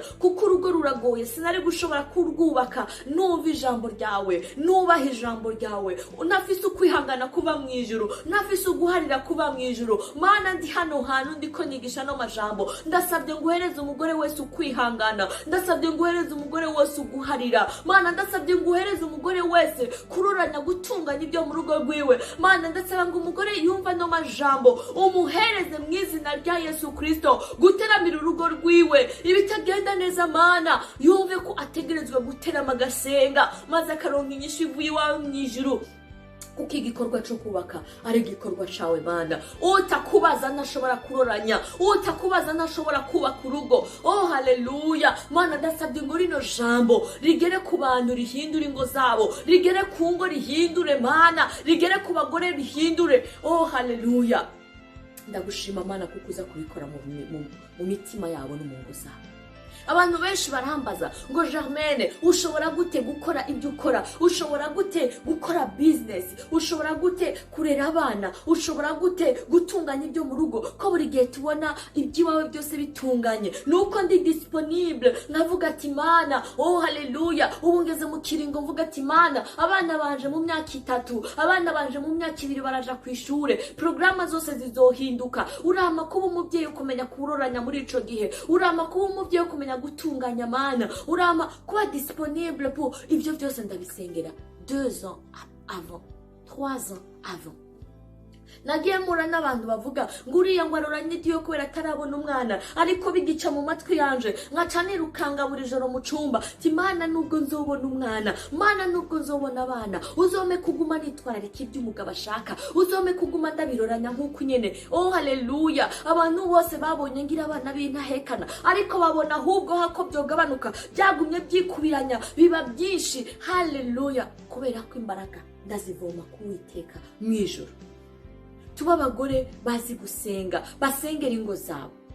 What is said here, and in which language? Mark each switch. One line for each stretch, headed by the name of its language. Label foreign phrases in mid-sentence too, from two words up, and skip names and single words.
Rundi: Kuko urugo ruragoye, sinari gushobora kurwubaka numva ijambo ryawe, nubaha ijambo ryawe, unafise ukwihangana kuba mu ijuru, nafise uguharira kuba mu ijuru. Mana ndi hano hantu ndiko nigisha no majambo, ndasabye nguhereze umugore wese ukwihangana, ndasabye nguhereze umugore wese uguharira. Mana ndasabye nguhereze umugore wese kururanya gutunganya ibyo mu rugo rwiwe. Mana ndasaba ngo umugore yumva no majambo, umuhereze mu izina rya Yesu Kristo guteramira urugo rwiwe. Ibitagenda neza Mana yumve ko ategerezwa guterama agasenga, maze akaronka inyishu ivuye iwawe mu ijuru. Kuko igikorwa cyo kubaka ari igikorwa cawe Mana. Utakubaza ntashobora kuroranya, utakubaza ntashobora kubaka urugo. Oh haleluya. Mana ndasabye ngo rino jambo rigere ku bantu, rihindure ingo zabo, rigere ku ngo rihindure Mana, rigere ku bagore rihindure. Oh haleluya. Ndagushima Mana kuko uza kubikora mu mitima yabo no mu ngo zabo. Abantu benshi barambaza ngo Germaine, ushobora gute gukora ibyo ukora? Ushobora gute gukora business? Ushobora gute kurera abana? Ushobora gute gutunganya ibyo mu rugo? Ko buri gihe tubona iby'iwawe byose bitunganye. Nuko ndi disponible, nkavuga ati Mana, oh haleluya, ubu ngeze mu kiringo mvuga ati Mana, abana banje mu myaka 3, abana banje mu myaka 2 baraja ku ishure, programa zose zizohinduka. Urama kuba umubyeyi ukomenya kuroranya muri ico gihe, urama kuba umubyeyi ukomenya gutunganya Mana, urama kuba
French: disponible pour
Rundi: ibyo byose.
French: Ndabisengera 2 ans avant, 3 ans avant.
Rundi: Nagiye mura n'abantu bavuga ngo uriya ngo aroranye igiye kubera atarabona umwana, ariko bigica mu matwi yanje, nkaca nirukanga buri joro mu cumba ti Mana nubwo nzobona umwana, Mana nubwo nzobona abana, uzome kuguma nitwararika ibyo umugabo ashaka, uzome kuguma ndabiroranya nk'uko nyene. Oh haleluya. Abantu bose babonye ngira abana b'intahekana, ariko babona ahubwo hako byogabanuka, byagumye byikubiranya biba byinshi. Haleluya. Kubera ko imbaraga ndazivoma kuwiteka mu ijuru. Tuba abagore bazi gusenga, basengera ingo zabo.